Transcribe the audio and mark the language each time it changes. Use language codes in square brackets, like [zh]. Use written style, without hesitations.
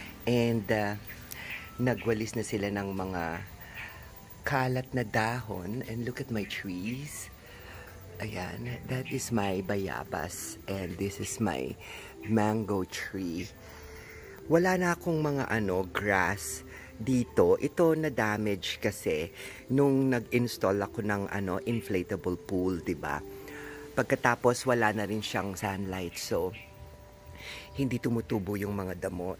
[tl] And nagwalis na sila ng mga kalat na dahon. [en] And look at my trees. Ayan, that is my bayabas. And this is my mango tree. [tl] Wala na akong mga grass dito. Ito na damage kasi nung nag-install ako ng inflatable pool, 'di ba? Pagkatapos wala na rin siyang sunlight, so hindi tumutubo yung mga damo.